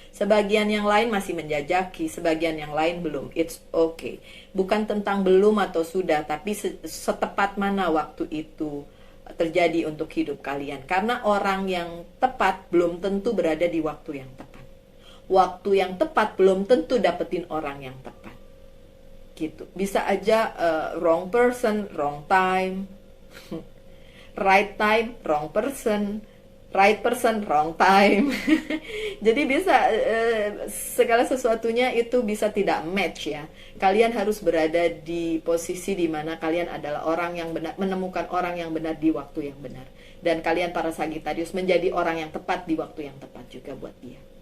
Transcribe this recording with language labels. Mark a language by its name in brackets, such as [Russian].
[Indonesian] Sebagian yang lain masih menjajaki, sebagian yang lain belum. [English] It's okay. [Indonesian] Bukan tentang belum atau sudah, tapi setepat mana waktu itu terjadi untuk hidup kalian. Karena orang yang tepat belum tentu berada di waktu yang tepat. Waktu yang tepat belum tentu dapetin orang yang tepat. Gitu. Bisa aja [English] wrong person, wrong time. Right time, wrong person. Right person, wrong time. [Indonesian] Jadi bisa segala sesuatunya itu bisa tidak match ya. Kalian harus berada di posisi di mana kalian adalah orang yang benar, menemukan orang yang benar di waktu yang benar. Dan kalian para Sagittarius menjadi orang yang tepat di waktu yang tepat juga buat dia.